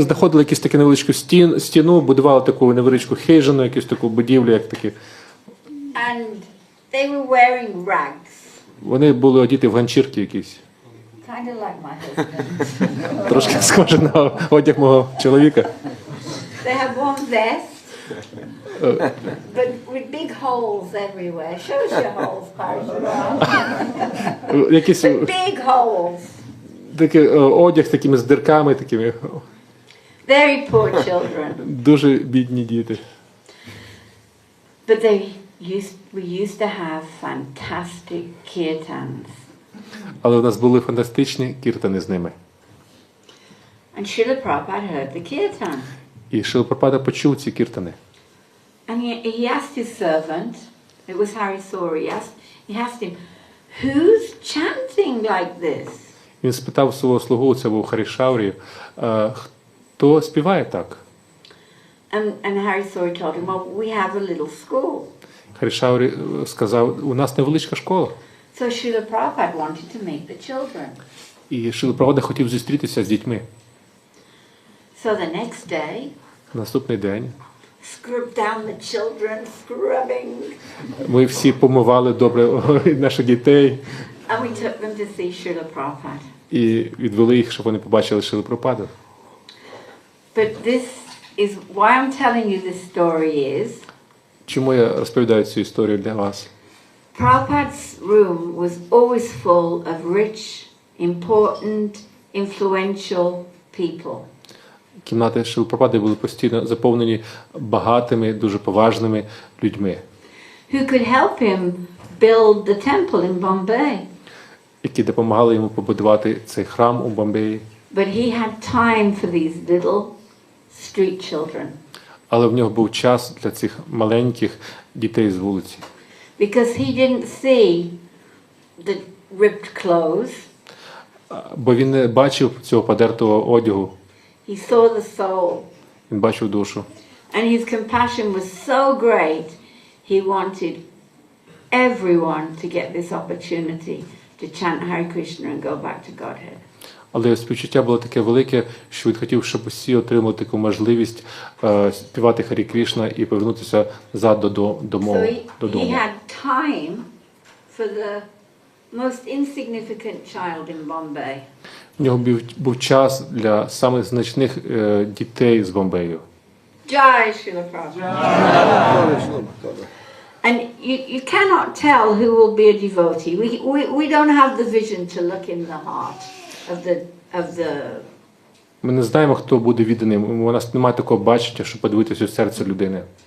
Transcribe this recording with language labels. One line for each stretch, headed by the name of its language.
Ukrainian: знаходили якусь таку невеличку стіну, будували таку невеличку хижину, якусь таку будівлю, як такі.
English: And they were wearing rags.
Ukrainian: Вони були одіти в ганчірки якісь.
English: Kind of like my husband.
Ukrainian: Трошки схоже на одяг мого чоловіка.
English: They have one vest, but with big holes everywhere. Show us your holes, Parashurama.
Ukrainian: Якісь
English: But big holes.
Ukrainian: такий одяг з такими з дирками, такими
English: Very poor children.
Ukrainian: дуже бідні діти.
English: But we used to have fantastic kirtans.
Ukrainian: Але у нас були фантастичні кіртани з ними.
English: And Srila Prabhupada heard the kirtan.
Ukrainian: І Шрила Прабхупада почув ці кіртани.
English: And he asked his servant, it was Hari Sori, he asked him, who's chanting like this?
Ukrainian: Він спитав свого слугу, це був Харішаурі, хто співає так?
English: And Hari Sori told him, well, we have a little school.
Ukrainian: Харішаурі сказав, у нас невеличка школа.
English: So Srila Prabhupada wanted to meet the children.
Ukrainian: І Шрила Прабхупада хотів зустрітися з дітьми.
English: So the next day,
Ukrainian: Наступний день
English: scrubbed down the children, scrubbing,
Ukrainian: ми всі помивали добре наших дітей
English: and we took them to see Srila Prabhupada.
Ukrainian: і відвели їх, щоб вони побачили Шрилу Прабхупаду.
English: But this is why I'm telling you this story is
Ukrainian: Чому я розповідаю цю історію для вас?
English: Prabhupada's room was always full of rich, important, influential people.
Ukrainian: Кімнати Шрили Прабхупади були постійно заповнені багатими, дуже поважними людьми,
English: Who could help him build the temple in Bombay.
Ukrainian: які допомагали йому побудувати цей храм у Бомбеї.
English: But he had time for these little street children.
Ukrainian: Але в нього був час для цих маленьких дітей з вулиці.
English: Because he didn't see the ripped clothes.
Ukrainian: Бо він не бачив цього подертого одягу,
English: He saw the soul.
Ukrainian: він бачив душу.
English: And his compassion was so great, he wanted everyone to get this opportunity to chant Hare Krishna and go back to Godhead.
Ukrainian: Але співчуття було таке велике, що він хотів, щоб усі отримали таку можливість співати Харі Крішна і повернутися назад додому.
English: He had time for the most insignificant child in Bombay.
Ukrainian: У нього був час для самих значних дітей з Бомбею.
English: Jai Srila Prabhupada. And you cannot tell who will be a devotee. We don't have the vision to look in the heart of the.
Ukrainian: Ми не знаємо, хто буде відданим. У нас немає такого бачення, щоб подивитися у серце людини.